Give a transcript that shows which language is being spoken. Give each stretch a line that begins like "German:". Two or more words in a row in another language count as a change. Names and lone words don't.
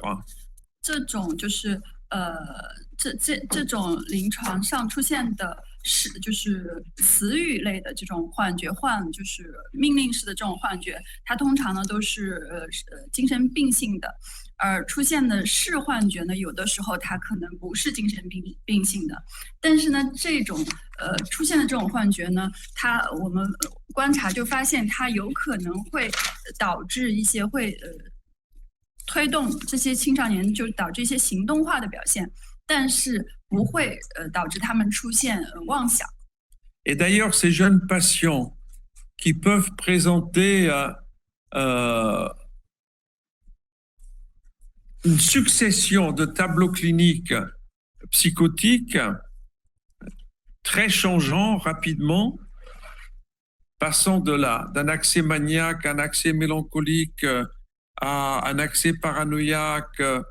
Chinese: 这种就是这种临床上出现的就是词语类的这种幻觉，就是命令式的这种幻觉，它通常呢都是精神病性的，而出现的视幻觉呢，有的时候它可能不是精神病性的，但是呢这种出现的这种幻觉呢，我们观察就发现它有可能会导致一些推动这些青少年，就导致一些行动化的表现，但是不会导致他们出现妄想。
French: Et d'ailleurs, ces jeunes patients qui peuvent présenter une succession de tableaux cliniques psychotiques très changeants rapidement, passant d'un accès maniaque à un accès mélancolique, à un accès paranoïaque,